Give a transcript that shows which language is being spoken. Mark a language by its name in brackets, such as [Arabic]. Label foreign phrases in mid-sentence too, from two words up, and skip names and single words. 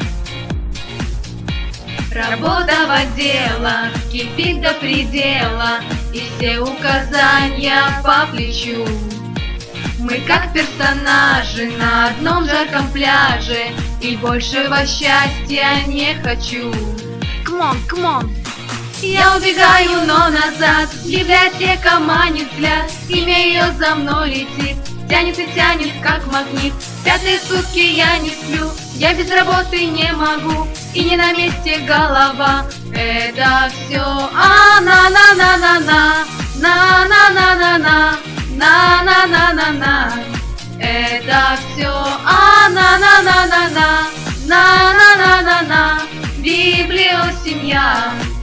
[Russian] Работа в отделах кипит до предела, и все указания по плечу. Мы как персонажи на одном жарком пляже, и большего счастья не хочу. [English] Come on. [Russian] Я убегаю, но назад, библиотека манит взгляд, имя ее за мной летит, тянет и тянет, как магнит. Пятые сутки я не сплю, я без работы не могу, и не на месте голова. Это все на-на-на-на-на, на-на-на-на-на, на-на-на-на-на. Это все на-на-на-на-на, на-на-на-на-на. Библиосемья.